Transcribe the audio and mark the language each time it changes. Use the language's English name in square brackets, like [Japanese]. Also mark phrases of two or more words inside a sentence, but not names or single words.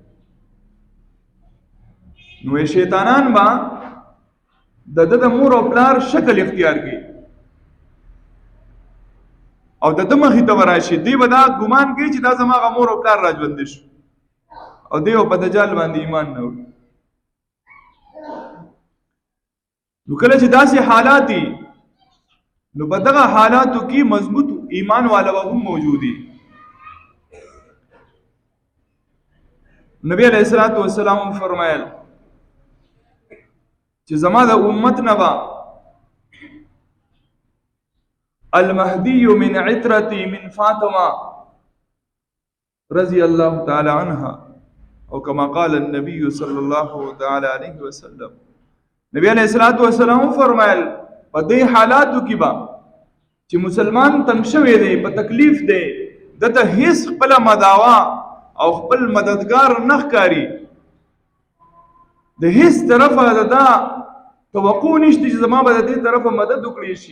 [Pashto] نو شیطانان با د د مور او پلار شکل اختیار کړي او د ده مخې ته وراشي دی به دا ګمان کوي چې دا زما هغه مور او پلار را ژوندي شو او دی په دجال باندې ایمان نه وړي نو کله چې داسې حالات دي نو په دغه حالاتو کې مضبوط ایمان والا هم موجود دي. نبی [Arabic] علیہ الصلوۃ والسلام [Pashto] فرمایل چې زما د امت نه با [Arabic] المهدی من عترتی من فاطمه رضی الله تعالی عنها [Pashto] او [Arabic] کما قال النبي صلی الله تعالی علیه وسلم [Pashto] نبی [Arabic] علیہ الصلوۃ والسلام [Pashto] فرمایل په دې حالاتو کې با چې مسلمان تنگ شوی دی په تکلیف دی دته هیڅ خپل مداوا او خپل مددگار نه ښکاري، د هیڅ طرفه دا توقع نشته چې زما به د دې طرفه مدد وکړي شي.